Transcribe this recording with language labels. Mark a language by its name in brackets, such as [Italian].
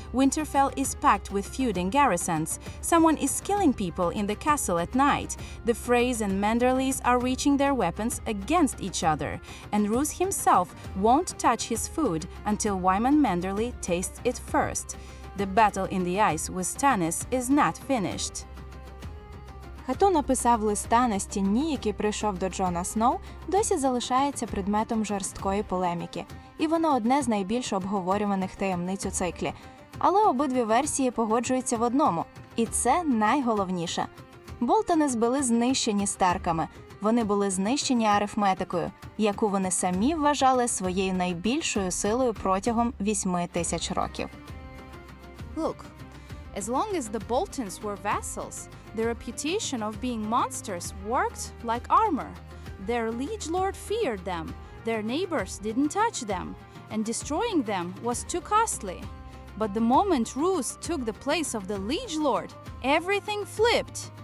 [English] Winterfell is packed with feuding garrisons. Someone is killing people in the castle at night. The Freys and Manderleys are reaching their weapons against each other. And Roose himself won't touch his food until Wyman Manderley tastes it first. The battle in the ice with Stannis is not finished. [Ukrainian] Хто написав листа на стіні, який прийшов до Джона Сноу, досі залишається предметом жорсткої полеміки, і воно одне з найбільш обговорюваних таємниць у циклі. Але обидві версії погоджуються в одному, і це найголовніше. Болтони були знищені Старками, вони були знищені арифметикою, яку вони самі вважали своєю найбільшою силою протягом 8000 років. [English] Look, as long as the Boltons were vassals, their reputation of being monsters worked like armor. Their liege lord feared them, their neighbors didn't touch them, and destroying them was too costly. But the moment Roose took the place of the liege lord, everything flipped.